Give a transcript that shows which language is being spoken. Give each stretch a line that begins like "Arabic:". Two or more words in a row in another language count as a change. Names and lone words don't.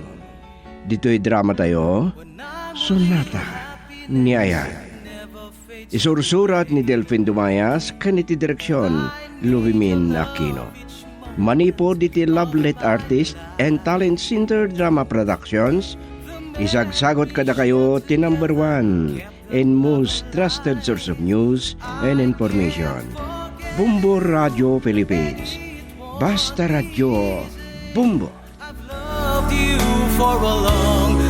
Iloko: Dito'y drama tayo, Sonata ni Ayan. Isursurat ni Delfin Dumayas, kaniti direksyon, Luvimin Aquino. Manipod diti
English: Lovelet Artist and Talent Center Drama Productions.
Iloko: Isagsagot kada kayo ti
English: number 1 and most trusted source of news and information.
Iloko: Bumbo Radio Philippines. Basta Radio Bumbo.
English: Loved you for a long